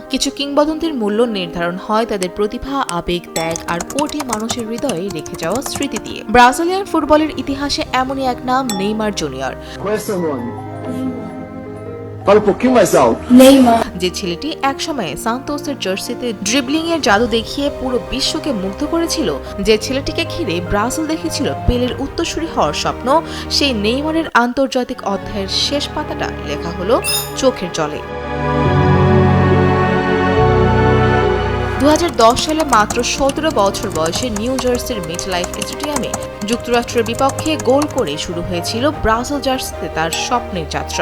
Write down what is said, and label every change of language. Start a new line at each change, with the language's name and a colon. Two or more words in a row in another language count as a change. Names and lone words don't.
Bangla: কিছু কিংবদন্তির মূল্য নির্ধারণ হয় তাদের প্রতিভা, আবেগ, ত্যাগ আর কোটি মানুষের হৃদয়ে রেখে যাওয়া স্মৃতি দিয়ে। ব্রাজিলিয়ান ফুটবলের ইতিহাসে এমনই এক নাম নেইমার জুনিয়র।
Portuguese: Qual é seu nome? Neymar. Fala um pouquinho mais alto. Neymar.
Bangla: যে ছেলেটি একসময় সান্তোসের জার্সিতে ড্রিবলিং এর জাদু দেখিয়ে পুরো বিশ্বকে মুগ্ধ করেছিল, যে ছেলেটিকে ঘিরে ব্রাজিল দেখেছিল পেলের উত্তরসূরি হওয়ার স্বপ্ন, সেই নেইমারের আন্তর্জাতিক অধ্যায়ের শেষ পাতাটা লেখা হলো চোখের জলে। 2010 সালে মাত্র 17 বছর বয়সে নিউ জার্সির মেটলাইফ স্টেডিয়ামে যুক্তরাষ্ট্রের বিপক্ষে গোল করে শুরু হয়েছিল ব্রাজিল জার্সিতে তার স্বপ্নের যাত্রা।